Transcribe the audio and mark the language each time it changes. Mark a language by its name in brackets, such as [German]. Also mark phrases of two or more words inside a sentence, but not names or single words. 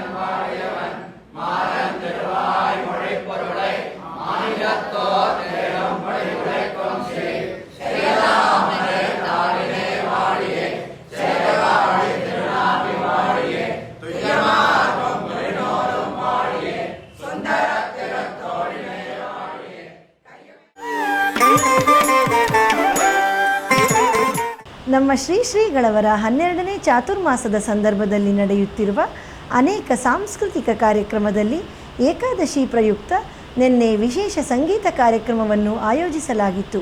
[Tamil] வாழியவன் மாறன் திருவாய் மொழி பொருளை மாநிலத்தோர் நேரம் மொழி உரைக்கும் ஸ்ரீ ஸ்ரீராமனே தாளினே வாழியே சேரவாழி திருநாபி வாழியே துய்யமார்பம் மொழினோரும் வாழியே சுந்தர திறத்தோழினே வாழியே. [Kannada] ನಮ್ಮ ಶ್ರೀಗಳವರ 12ನೇ ಚಾತುರ್ಮಾಸದ ಸಂದರ್ಭದಲ್ಲಿ ನಡೆಯುತ್ತಿರುವ ಅನೇಕ ಸಾಂಸ್ಕೃತಿಕ ಕಾರ್ಯಕ್ರಮದಲ್ಲಿ ಏಕಾದಶಿ ಪ್ರಯುಕ್ತ ನಿನ್ನೆ ವಿಶೇಷ ಸಂಗೀತ ಕಾರ್ಯಕ್ರಮವನ್ನು ಆಯೋಜಿಸಲಾಗಿತ್ತು.